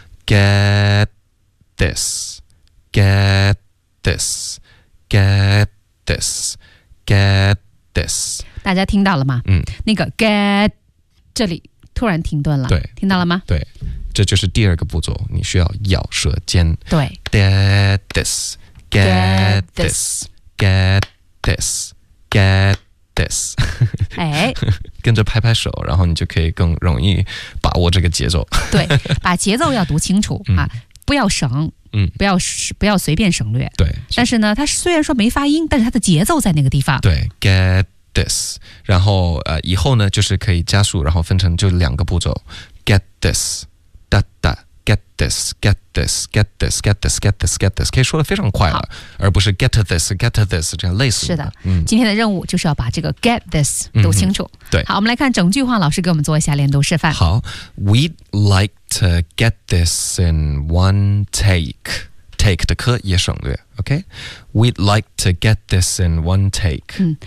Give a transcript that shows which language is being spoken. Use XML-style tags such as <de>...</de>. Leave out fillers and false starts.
<en>Get this, get this, get this, get this.</en> <zh>大家听到了吗？那个 get 这里突然停顿了。对，听到了吗？对，这就是第二个步骤，你需要咬舌尖。对</zh> <en>，get this, get this, get this, get this.</en> <zh>哎。跟着拍拍手，然后你就可以更容易把握这个节奏。对，把节奏要读清楚啊，不要省，不要随便省略。对，但是呢，它虽然说没发音，但是它的节奏在那个地方。对 ，</zh> <en>get this，</en> <zh>然后以后呢，就是可以加速，然后分成就两个步骤 ，get this， 哒哒 ，get this， get this， get this， get this， get this， get this， 可以说的非常快了，而不是 get this， get this 这样类似。是的，今天的任务就是要把这个</zh> <en>get this</en> <zh>读清楚。对，好，我们来看整句话，老师给我们做一下连读示范。</zh> <en>好 ，We'd like to get this in one take. Take</en> <zh>的科也省略</zh> <en>，OK? We'd like to get this in one take.</en>